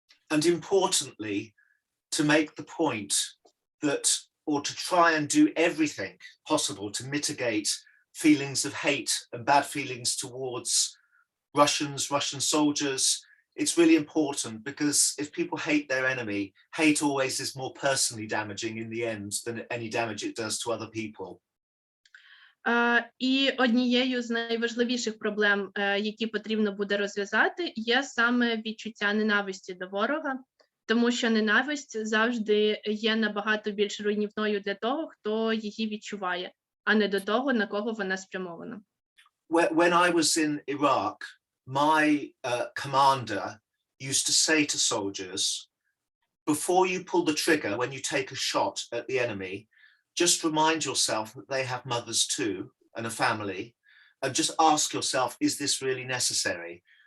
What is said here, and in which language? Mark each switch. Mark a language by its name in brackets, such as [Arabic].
[English] And importantly, to make the point that, or to try and do everything possible to mitigate feelings of hate and bad feelings towards Russians, Russian soldiers. It's really important because if people hate their enemy, hate always is more personally damaging in the end than any damage it does to other people. [Ukrainian] І однією з найважливіших проблем, які потрібно буде розв'язати, є саме відчуття ненависті до ворога, тому що ненависть завжди є набагато більш руйнівною для того, хто її відчуває, а не до того, на кого вона спрямована. [English] When I was in Iraq, my commander used to say to soldiers, before you pull the trigger, when you take a shot at the enemy, just remind yourself that they have mothers too and a family, and just ask yourself, is this really necessary?